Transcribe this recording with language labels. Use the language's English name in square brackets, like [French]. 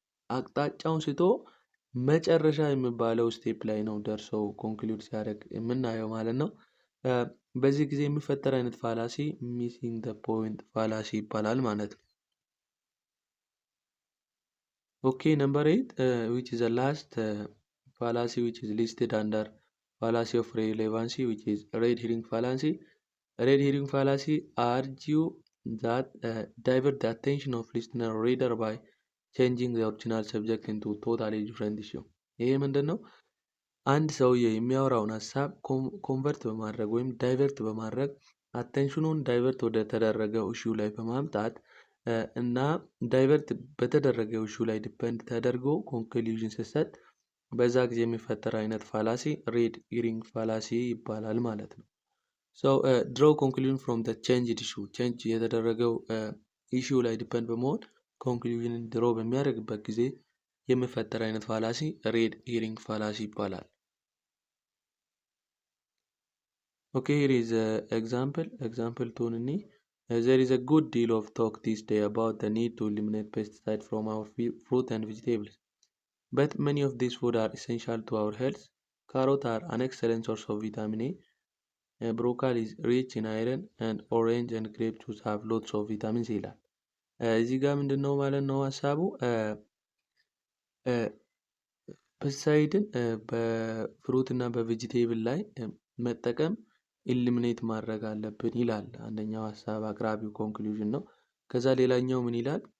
[Amharic] አቅጣጫውን ስቶ መጨረሻ የሚባለው ስቴፕ ላይ ነው ደርሰው ኮንክሉድ ሲያደርግ የምናየው ማለት ነው። በዚህ ጊዜ የሚፈጠር አይነት ፋላሲ ሚሲንግ ዘ ፖይንት ፋላሲ ይባላል ማለት ነው። [English] ኦኬ ነምበር 8 which is the last fallacy which is listed under fallacy of relevancy which is red herring fallacy. Red herring fallacy argue that divert the attention of listener or reader by changing the original subject into totally different issue. [Amharic] ይሄ ምንድነው? አንድ ሰውዬ የሚያወራውን ሀሳብ ኮንቨርት በማድረግ ወይም ዳይቨርት በማድረግ አቴንሽኑን ዳይቨርት ወደ ተደረገው ኢሹ ላይ በማምጣት እና ዳይቨርት በተደረገው ኢሹ ላይ ዲፔንድ ተደርጎ ኮንክሉዥን ሲሰጥ በዛ ጊዜ የሚፈጠር አይነት ፋላሲ ሬድ ሂሪንግ ፋላሲ ይባላል ማለት ነው። [English] so draw conclusion from the changed issue [Amharic] change የተደረገው ኢሹ ላይ ዲፔንድ በመሆን ኮንክሉዥንን ድሮ በሚያደርግበት ጊዜ የሚፈጠር አይነት ፋላሲ ሬድ ሂሪንግ ፋላሲ ይባላል። [English] okay here is example 2 there is a good deal of talk this day about the need to eliminate pesticides from our fruit and vegetables, but many of these food are essential to our health. Carrots are an excellent source of vitamin A. Broccoli is rich in iron and orange and grape juice have lots of vitamins [Amharic] ይላል። እዚህ ጋር ምንድነው ማለት ነው ሀሳቡ ፔስቲሳይድን በፍሩት እና በቬጂቴብል ላይ መጠቀም ኢሊሚኔት ማድረግ አለብን ይላል። አንደኛው ሀሳብ አቅራቢው ኮንክሉዥን ነው። ከዛ ሌላኛው ምን ይላል?